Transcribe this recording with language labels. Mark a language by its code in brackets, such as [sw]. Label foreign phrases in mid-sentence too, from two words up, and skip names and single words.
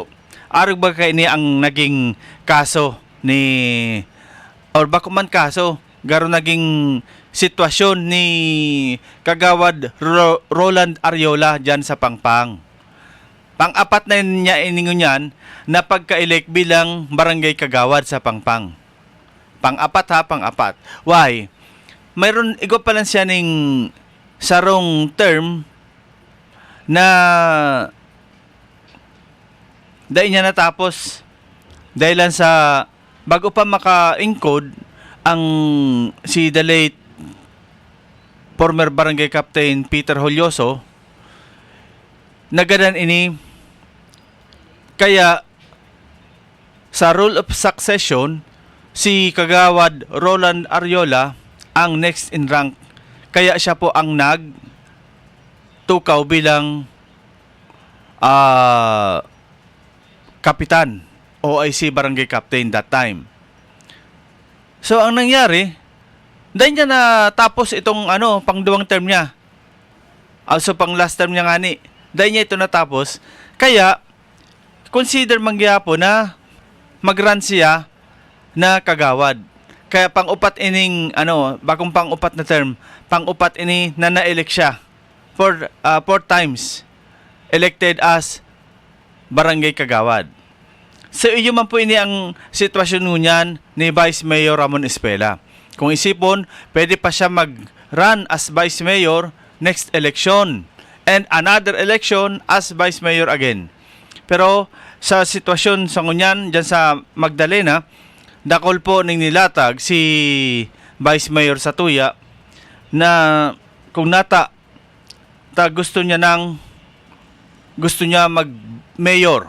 [bik] Arog ba kayo ni ang naging kaso ni or bako man kaso garo naging sitwasyon ni Kagawad Roland Ariola dyan sa Pangpang. Pang-apat na niya iningon yan na pagka-elect bilang barangay kagawad sa Pangpang. Pang-apat. Why? Mayroon, igo pa lang siya ng sarong term na dahil niya natapos dahil lang sa bago pa maka-encode ang si [en] the late former barangay captain [bik] Peter Holyoso nagadan ini kaya sa [en] rule of succession [bik] si Kagawad Roland Ariola ang [en] next in rank, [bik] kaya siya po ang tukaw bilang kapitan OIC [en] barangay captain that time. [bik] So ang nangyari, dahil niya na tapos itong pangduwang term niya. Also pang last term niya ngani. Dahil niya ito natapos, kaya consider mangyapo na mag-run siya na kagawad. Kaya pang-upat ining bagong pang-upat na term, pang-upat ini na na-elect siya. [en] 4 times elected as barangay kagawad. [bik] So iyo man po ini ang sitwasyon ngunyan ni Vice Mayor Ramon Espela. Kung isipon, pwede pa siya mag-run [en] as Vice Mayor next election and another election as Vice Mayor again. [bik] Pero sa sitwasyon sa ngunyan dyan sa Magdalena, dakol po ning nilatag si Vice Mayor Satuya na kung gusto niya mag-mayor.